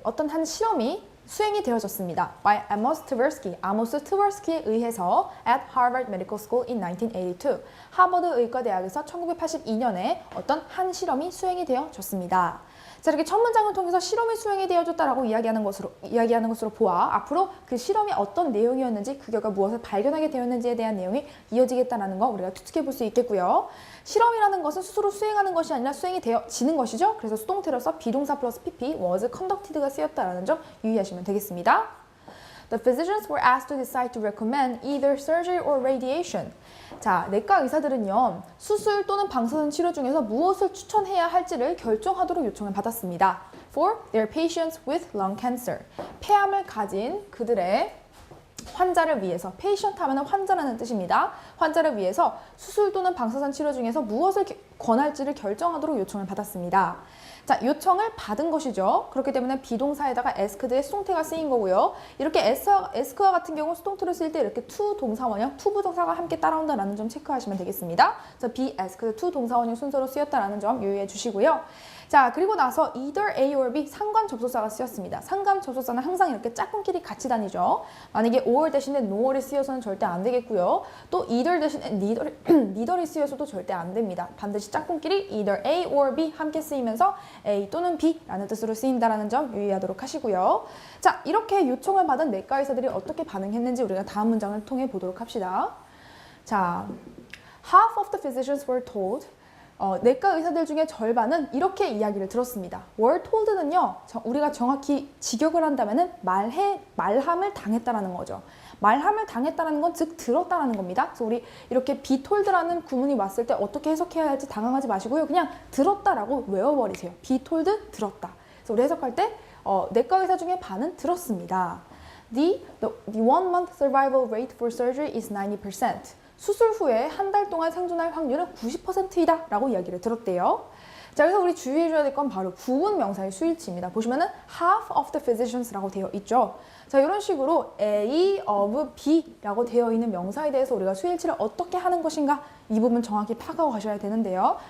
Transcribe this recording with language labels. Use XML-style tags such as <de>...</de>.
<ko>어떤 한 실험이 수행이 되어졌습니다.</ko> <en>By Amos Tversky.</en> <ko>아모스 트버스키에 의해서</ko> <en>at Harvard Medical School in 1982.</en> <ko>하버드 의과대학에서 1982년에 어떤 한 실험이 수행이 되어졌습니다. 자, 이렇게 첫 문장을 통해서 실험이 수행이 되어졌다라고 이야기하는 것으로 보아 앞으로 그 실험이 어떤 내용이었는지 그 결과 무엇을 발견하게 되었는지에 대한 내용이 이어지겠다는 거 우리가 추측해 볼 수 있겠고요. 실험이라는 것은 스스로 수행하는 것이 아니라 수행이 되어지는 것이죠. 그래서 수동태로서 비동사 플러스 pp</ko> <en>was conducted</en> <ko>가 쓰였다라는 점 유의하시면 되겠습니다.</ko> <en>The physicians were asked to decide to recommend either surgery or radiation.</en> <ko>자, 내과 의사들은요, 수술 또는 방사선 치료 중에서 무엇을 추천해야 할지를 결정하도록 요청을 받았습니다.</ko> <en>For their patients with lung cancer.</en> <ko>폐암을 가진 그들의 환자를 위해서, patient 하면 환자라는 뜻입니다. 환자를 위해서 수술 또는 방사선 치료 중에서 무엇을 권할지를 결정하도록 요청을 받았습니다. 자, 요청을 받은 것이죠. 그렇기 때문에 비동사에다가 asked의 수동태가 쓰인 거고요. 이렇게 ask와 같은 경우 수동태로 쓸 때 이렇게 to 동사원형, to 부동사가 함께 따라온다는 점 체크하시면 되겠습니다. 그래서 be asked, to 동사원형 순서로 쓰였다는 점 유의해 주시고요. 자, 그리고 나서 either A or B 상관 접속사가 쓰였습니다. 상관 접속사는 항상 이렇게 짝꿍끼리 같이 다니죠. 만약에 or 대신에 nor이 쓰여서는 절대 안 되겠고요. 또 either 대신에 neither이 쓰여서도 절대 안 됩니다. 반드시 짝꿍끼리 either A or B 함께 쓰이면서 A 또는 B라는 뜻으로 쓰인다는 점 유의하도록 하시고요. 자, 이렇게 요청을 받은 내과 의사들이 어떻게 반응했는지 우리가 다음 문장을 통해 보도록 합시다.</ko> <en>자, half of the physicians were told.</en> <ko>내과 의사들 중에 절반은 이렇게 이야기를 들었습니다.</ko> <en>were told</en> <ko>는요, 우리가 정확히 직역을 한다면은 말함을 당했다라는 거죠. 말함을 당했다는 건 즉 들었다라는 겁니다. 그래서 우리 이렇게 be told라는 구문이 왔을 때 어떻게 해석해야 할지 당황하지 마시고요. 그냥 들었다라고 외워버리세요. be told, 들었다. 그래서 우리 해석할 때 내과 의사 중에 반은 들었습니다.</ko> <en>The 1 month survival rate for surgery is 90%.</en> <ko>수술 후에 한 달 동안 생존할 확률은 90%이다 라고 이야기를 들었대요. 자, 그래서 우리 주의해줘야 될 건 바로 부분 명사의 수일치입니다. 보시면은</ko> <en>half of the physicians</en> <ko>라고 되어 있죠. 자, 이런 식으로 A of B 라고 되어 있는 명사에 대해서 우리가 수일치를 어떻게 하는 것인가 이 부분 정확히 파악하고 가셔야 되는데요.</ko>